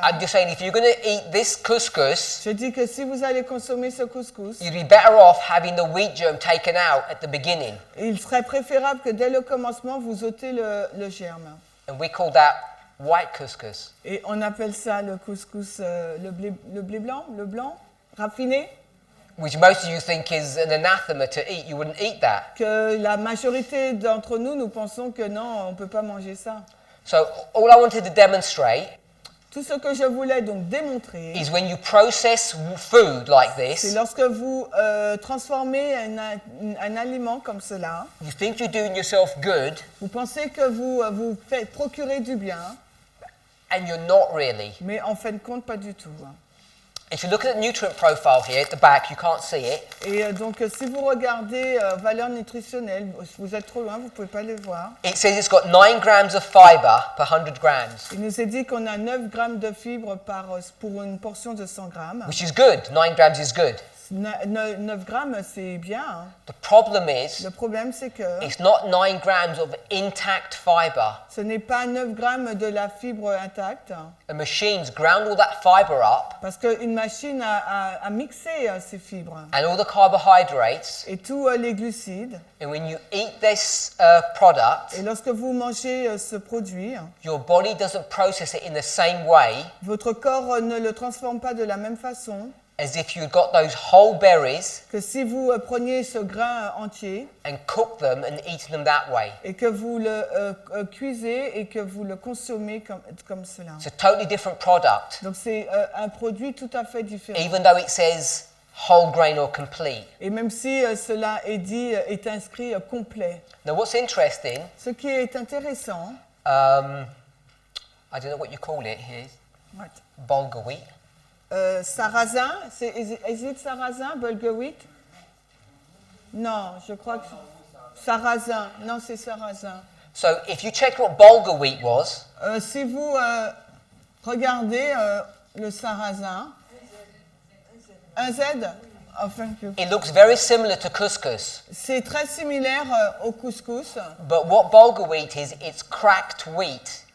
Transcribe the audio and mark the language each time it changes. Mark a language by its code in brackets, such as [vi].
[en] I'm just saying if you're going to eat this couscous, [fr] Je dis que si vous allez consommer ce couscous, [en] you'd be better off having the wheat germ taken out at the beginning. [fr] il serait préférable que dès le commencement, vous ôtez le germe. [en] And we call that white couscous. [fr] Et on appelle ça le couscous, le blé blanc, le blanc, raffiné. [en] Which most of you think is an anathema to eat. You wouldn't eat that. [fr] Que la majorité d'entre nous, nous pensons que non, on ne peut pas manger ça. [en] So all I wanted to demonstrate [fr] Tout ce que je voulais donc démontrer, [en] is when you process food like [fr] c'est [en] this, [fr] lorsque vous transformez un aliment comme cela, [en] you think you're doing yourself good, [fr] vous pensez que vous vous faites procurer du bien, [en] and you're not really. [fr] mais en fin de compte, pas du tout. [en] If you look at the nutrient profile here at the back, you can't see it. [fr] Et donc, si vous regardez valeur nutritionnelle, vous êtes trop loin, vous ne pouvez pas les voir. [en] It says it's got 9 grams of fiber per 100 grams, [fr] Il nous est dit qu'on a 9 grammes de fibres pour une portion de 100 grammes. [en] which is good. 9 grams is good. [fr] 9 grammes, c'est bien. Hein. [en] The problem is [fr] Le problème, c'est que [en] it's not 9 grams of intact fiber. [fr] ce n'est pas 9 grammes de la fibre intacte, [en] The machines ground all that fiber up [fr] parce qu'une machine a mixé ces fibres [en] and all the carbohydrates, [fr] et tous les glucides. [en] and when you eat this product, [fr] Et lorsque vous mangez ce produit, [en] your body doesn't process it in the same way [fr] votre corps ne le transforme pas de la même façon [en] as if you got those whole berries [fr] que si vous preniez ce grain entier [en] and cook them and eat them that way. [fr] et que vous le cuisez et que vous le consommez comme cela. [en] It's a totally different product, [fr] Donc c'est un produit tout à fait différent. [en] even though it says whole grain or complete. [fr] Et même si cela est dit, est inscrit complet. [en] Now, what's interesting, [fr] Ce qui est intéressant, [en] I don't know what you call it here, bulgur wheat. [fr] sarrasin, [en] is it [fr] sarrasin, bulgur wheat? Non, je crois que sarrasin. Non, c'est sarrasin. [en] So if you check what bulgur wheat was, [fr] Si vous regardez le sarrasin, un Z, [en] oh, thank you. it looks very similar to couscous. [fr] C'est très similaire au couscous. [en] But what bulgur wheat is, it's cracked wheat.